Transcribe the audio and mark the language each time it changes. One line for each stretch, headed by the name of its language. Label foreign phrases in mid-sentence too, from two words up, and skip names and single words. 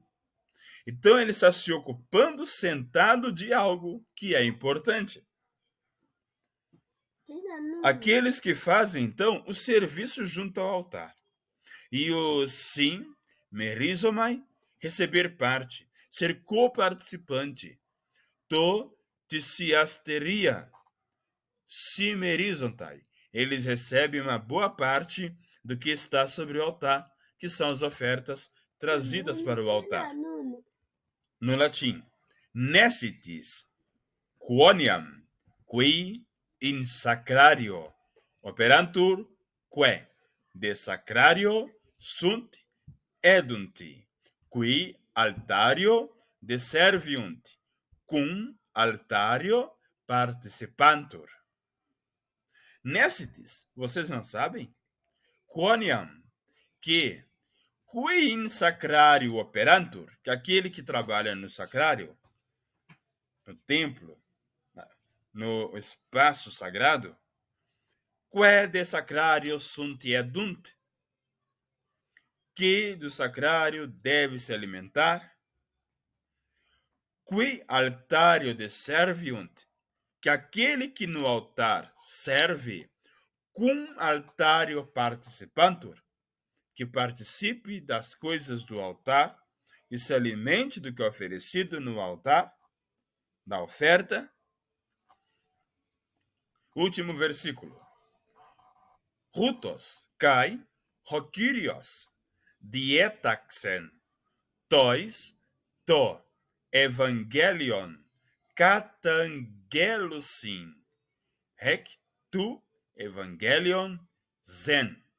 Portuguese: Então, ele está se ocupando sentado de algo que é importante. Aqueles que fazem, então, o serviço junto ao altar. E o sim, merizomai, receber parte, ser coparticipante.
Greek: Τῷ θυσιαστηρίῳ, συμμερίζονται.
Portuguese: Eles recebem uma boa parte do que está sobre o altar, que são as ofertas trazidas para o altar. No latim,
Latin: nescitis quoniam qui in sacrario operantur quae de sacrario sunt edunti qui altario deserviunt cum altario participantur. Nescitis,
Portuguese: vocês não sabem?
Latin: Quoniam, que qui in sacrario operantur,
Portuguese: que aquele que trabalha no sacrário, no templo, no espaço sagrado,
Latin: quae de sacrario sunt edunt,
Portuguese: que do sacrário deve se alimentar,
Latin: qui altario deserviunt,
Portuguese: que aquele que no altar serve,
Latin: cum altario participantur,
Portuguese: que participe das coisas do altar e se alimente do que é oferecido no altar, da oferta. Último versículo.
Greek: Οὕτως καὶ ὁ κύριος διέταξεν τοῖς τὸ εὐαγγέλιον καταγγέλλουσιν ἐκ τοῦ εὐαγγελίου ζῆν.